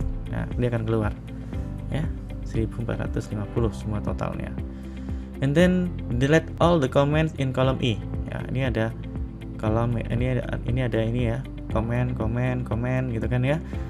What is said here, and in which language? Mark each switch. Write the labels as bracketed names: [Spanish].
[Indonesian] Nah, dia akan keluar ya, 1450 semua totalnya. [English] And then delete all the comments in column E ya. [Indonesian] Ini ada kolom, ini ada ya, komen gitu kan ya.